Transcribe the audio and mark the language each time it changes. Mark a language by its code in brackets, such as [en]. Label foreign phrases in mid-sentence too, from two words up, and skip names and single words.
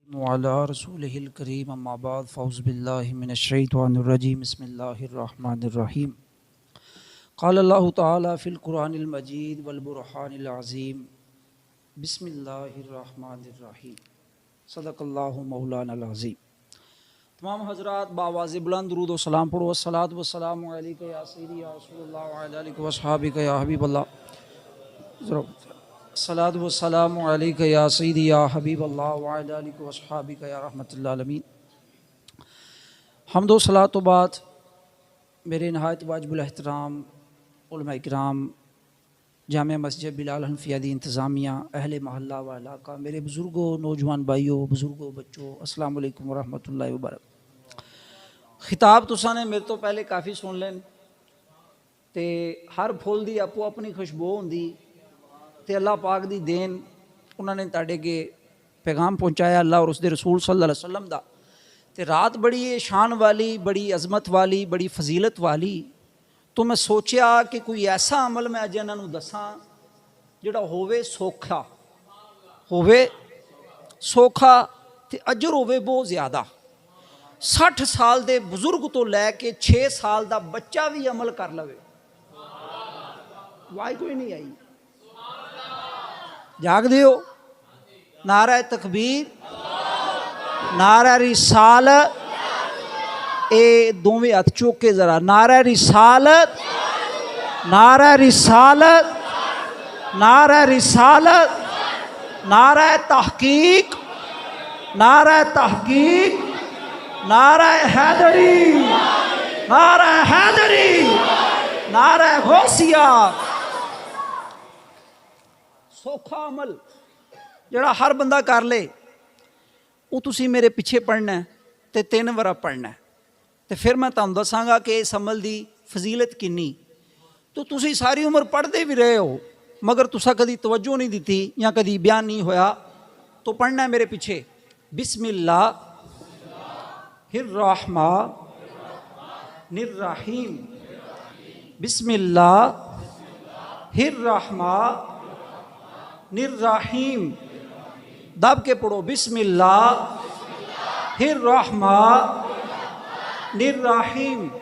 [ar] وعلى رسوله الكريم اما بعد فاعوذ بالله من الشیطان الرجیم بسم اللہ الرحمن الرحیم قال اللہ تعالی فی القرآن المجید والبرہان العظیم بسم اللہ الرحمن الرحیم صدق اللہ مولانا العظیم۔ [ur] تمام حضرات باواز بلند درود و سلام پڑھو۔ [ar] الصلاۃ والسلام علیک یا سیدی یا رسول اللہ وعلی آلک واصحابک یا حبیب اللہ۔ الصلاۃ والسلام علیک یا سیدی یا حبیب اللہ وعلی آلک واصحابک یا رحمۃ اللہ العالمین۔ [ur] حمد و صلاۃ و بعد میرے نہایت واجب الاحترام علماء کرام، جامع مسجد بلال حنفیہ دی انتظامیہ، اہل محلہ و علاقہ، میرے بزرگوں، نوجوان بھائیوں، بزرگوں، بچوں، [ar] السلام علیکم ورحمۃ اللہ وبرکاتہ۔ [pa] خطاب تساں نے میرے تو پہلے کافی سن لین تے ہر پھول دی اپو اپنی خوشبو ہوندی تے اللہ پاک دی دین انہوں نے تاڑے کے پیغام پہنچایا اللہ اور اس دے رسول [ar] صلی اللہ علیہ وسلم [pa] دا۔ تے رات بڑی شان والی، بڑی عظمت والی، بڑی فضیلت والی، تو میں سوچیا کہ کوئی ایسا عمل میں اج انہاں نوں دساں جڑا ہووے سوکھا تے اجر ہووے بہت زیادہ۔ 60 سال دے بزرگ تو لے کے 6 سال دا بچہ بھی عمل کر لوے۔ وائی کوئی نہیں آئی؟ جاگ دیو۔ [ur] نعرہ تکبیر، نعرہ رسالت، [pa] اے دوویں ہاتھ چوک کے ذرا، [ur] نعرہ رسالت، نعرہ رسالت، نعرہ رسالت، نعرہ تحقیق، نعرہ تحقیق، نعرہ حیدری، نعرہ حیدری، نعرہ غوثیہ۔ [pa] سوکھا عمل جڑا ہر بندہ کر لے، وہ تسی میرے پیچھے پڑھنا ہے تے 3 ورا پڑھنا ہے تے پھر میں تہانوں دساں گا کہ اس عمل دی فضیلت کنی۔ تو تسی ساری عمر پڑھتے بھی رہے ہو مگر تسا کدی توجہ نہیں دیتی یا کدی بیان نہیں ہویا، تو پڑھنا ہے میرے پیچھے۔ [ar] بسم اللہ الرحمن الرحیم، بسم اللہ الرحمن الرحیم، [pa] دب کے پڑھو، [ar] بسم اللہ الرحمن الرحیم۔